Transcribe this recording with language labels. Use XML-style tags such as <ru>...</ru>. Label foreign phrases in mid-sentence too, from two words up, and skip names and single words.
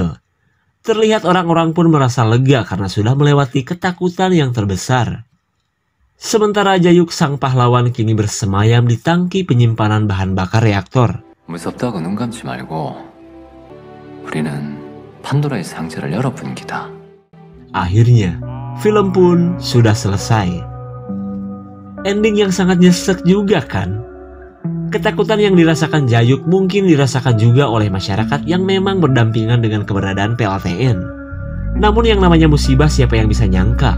<id>Terlihat orang-orang pun merasa lega karena sudah melewati ketakutan yang terbesar. Sementara Jayuk sang pahlawan kini bersemayam di tangki penyimpanan bahan bakar reaktor.</id> <ko>무섭다고 눈 감지 말고 우리는 판도라의 상자를 열어본 기다.</ko> <id>Akhirnya, film pun sudah selesai. Ending yang sangat nyesek juga kan? Ketakutan yang dirasakan Jayuk mungkin dirasakan juga oleh masyarakat yang memang berdampingan dengan keberadaan PLTN. Namun yang namanya musibah siapa yang bisa nyangka?</id>